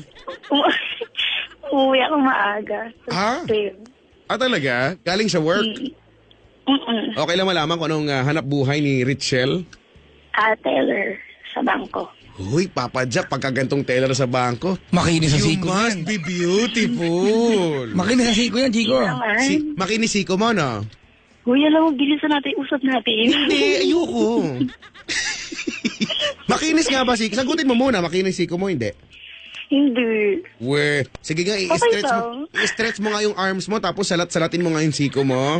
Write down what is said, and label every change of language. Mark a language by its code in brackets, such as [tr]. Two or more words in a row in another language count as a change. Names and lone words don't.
[tl] Umuwi ako maaga. Talaga? Galing sa work? Mm-mm. Okay lang malaman kung anong hanap buhay ni Richelle? Teller sa bangko. Uy, Papa Jack, pagkagantong teller sa bangko. Makinis sa [en] You [tl] siko [en] must [tl] yan. [en] be beautiful. [tl] Makinis sa siko yan, Chico. Naman. Makinisiko mo, no? Uy, alam mo, bilisan natin, usap natin. Hindi, ayoko. Makinis nga ba, Siko? Sagutin mo muna, makinis Siko mo, hindi? Hindi. We, sige nga, i-stretch mo nga yung arms mo, tapos salat-salatin mo nga yung Siko mo.